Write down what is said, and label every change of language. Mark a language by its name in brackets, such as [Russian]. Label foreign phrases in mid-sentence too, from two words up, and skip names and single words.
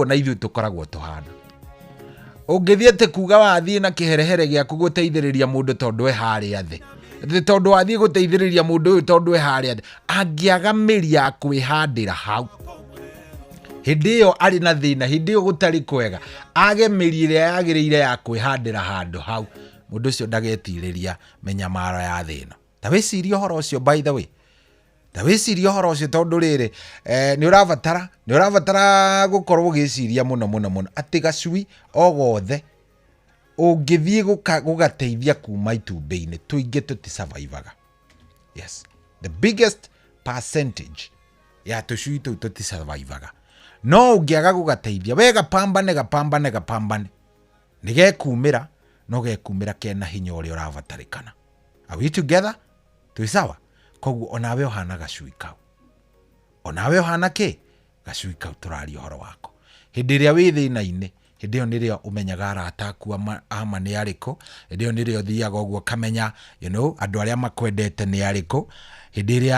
[Kikuyu] na ithuĩ tũkoragwo tũhana ũngĩthiĩ atĩ kuga wathiĩ na kĩherehere gĩaku gũteithĩrĩria mũndũ tondũ we harĩa thĩ tondũ wathiĩ gũteithĩrĩria mũndũ ũyũ tondũ we harĩa thĩ angĩaga mĩri ya kwĩhandĩra hau hĩndĩ ĩyo arĩ na thĩna hĩndĩ ĩyo gũtarĩ kwega age mĩri ĩrĩa yagĩrĩire ya kwĩhandĩra handũ hau mũndũ ũcio ndagetirĩria menyamaro ya thĩna ta wĩcirie ũhoro ũcio [English] by the way [Kikuyu] ta wĩcirie ũhoro ũcio tondũ rĩrĩ nĩ ũrabatara gũkorwo ũgĩciria mũno atĩ gacui o gothe ũngĩthiĩ gũgateithia kuma itumbĩ-inĩ tũingĩ tũtisurvivaga [English] yes the biggest percentage [Kikuyu] ya tũcui tũu tũtisurvivaga no ũngĩaga gũgateithia we gapambane nĩgekumĩra no gekumĩra kena hinya ũrĩa ũrabatarĩkana [English] are we together [Kikuyu] twĩ sawa koguo onawe ũhana gacui kau onawe ũhana kĩ gacui kau tũraria ũhoro wako hĩndĩ ĩrĩa wĩ thĩna-inĩ hĩndĩ ĩyo nĩrĩo ũmenyaga arata aku ama nĩ arĩkũ hĩndĩ ĩyo nĩrĩo thiaga ũguo kamenya andũ arĩa makwendete nĩ arĩkũ hĩndĩ ĩrĩa